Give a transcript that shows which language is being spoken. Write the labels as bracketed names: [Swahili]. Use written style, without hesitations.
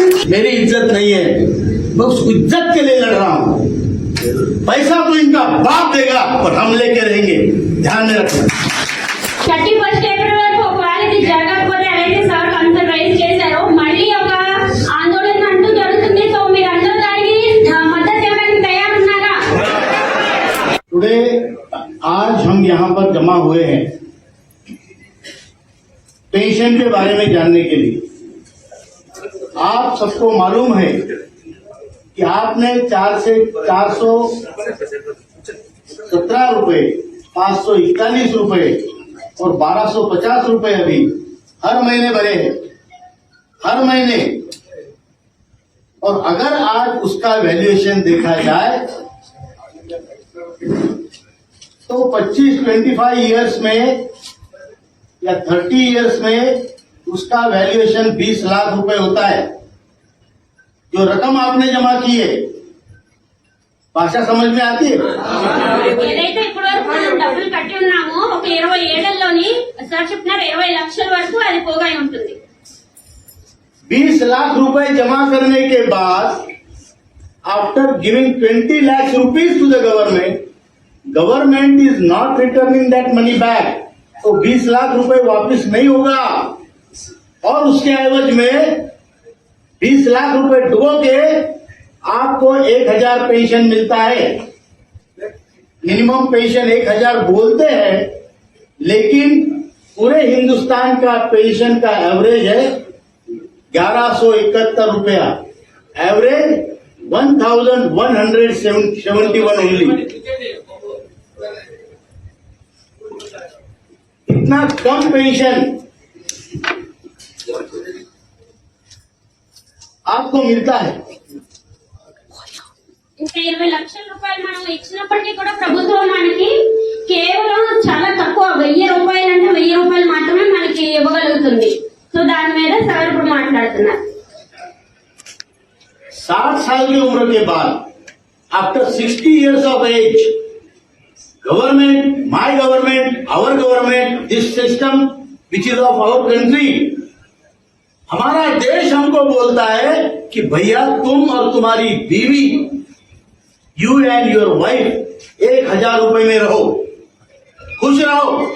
[Hindi] मेरी इज्जत नहीं है, मैं उस इज्जत के लिए लड़ रहा हूँ। पैसा तो इनका बाप देगा और हम लेके रहेंगे, ध्यान में रखना। [Telugu] 31 ఏప్రిల్ వరకు ఒకవేళ ఇది జరగకపోతే అయితే సార్ కన్సర్న్ రైజ్ చేశారు, మళ్ళీ ఒక ఆందోళన అంటూ జరుగుతుంది. సో మీరందరూ దానికి మద్దతు ఇవ్వడానికి తయారున్నారా? [Hindi] टुडे आज हम यहाँ पर जमा हुए हैं पेंशन के बारे में जानने के लिए। आप सबको मालूम है कि आपने 417 रुपए, 541 रुपए और 1250 रुपए अभी हर महीने भरे हैं, हर महीने। और अगर आज उसका वैल्यूएशन देखा जाए तो 25 इयर्स में या 30 इयर्स में उसका वैल्यूएशन 20 लाख रुपए होता है। जो रकम आपने जमा की है, भाषा समझ में आती है? [Telugu] ఏదైతే ఇప్పటి వరకు మనం డబ్బులు కట్టి ఉన్నామో ఒక 20 ఏళ్లలోని సార్ చెప్పినారు 20 లక్షల వరకు అది పోగా ఉంటుంది. [Hindi] 20 लाख रुपए जमा करने के बाद [English] After giving 20 lakh rupees to the government is not returning that money back. [Hindi] तो 20 लाख रुपए वापस नहीं होगा और उसके एवज में 20 लाख रुपए डुबो के आपको 1,000 पेंशन मिलता है। मिनिमम पेंशन 1,000 बोलते हैं, लेकिन पूरे हिंदुस्तान का पेंशन का एवरेज है 1171 रुपया, एवरेज 1171 ओनली। इतना कम पेंशन आपको मिलता है। [Telugu] ఇంకా 20 లక్షల రూపాయలు మనం ఇచ్చినప్పటికీ కూడా ప్రభుత్వం మనకి కేవలం చాలా తక్కువ 1000 రూపాయలు అంటే 1000 రూపాయలు మాత్రమే మనకి ఇవ్వగలుగుతుంది. సో దాని మీద సార్ ఇప్పుడు మాట్లాడుతున్నారు. [Hindi] 60 साल की उम्र के बाद [English] after 60 years of age government, my government, our government, this system which is of our country, [Hindi] हमारा देश हमको बोलता है कि भैया तुम और तुम्हारी बीवी, [English] you and your wife [Hindi] 1,000 रुपए में रहो, खुश रहो।